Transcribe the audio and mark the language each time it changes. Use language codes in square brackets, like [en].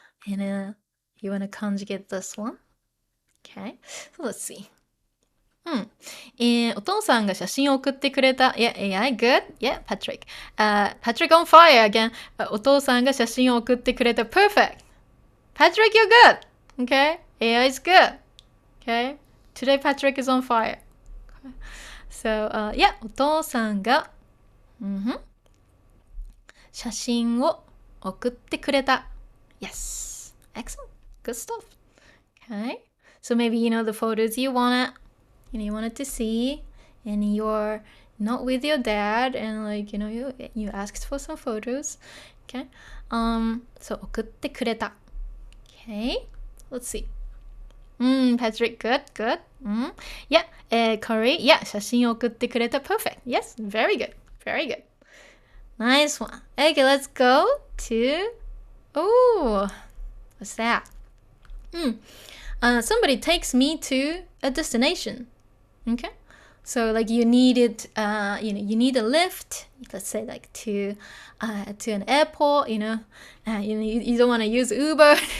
[en] And you want to conjugate this one? Okay. So let's see. [ja] お父さんが写真を送ってくれた。 [en] Yeah, AI, good. Yeah, Patrick. Patrick on fire again. [ja] お父さんが写真を送ってくれた。 [en] Perfect. Patrick, you're good. Okay. AI is good. Okay. Today Patrick is on fire. Okay. [ja] So, yeah, お父さんが、写真を送ってくれた。 [en] Yes. Excellent. Good stuff. Okay. So maybe, the photos you wanted to see, and you're not with your dad, and you asked for some photos. Okay. So 送ってくれた。Okay. Let's see. Patrick, good. [ja] Yeah, Corey, yeah, 写真を送ってくれた。 [en] Perfect. Yes, very good. Nice one. Okay, let's go to, what's that? Somebody takes me to a destination. Okay. So you needed, you need a lift, let's say to an airport, you don't want to use Uber.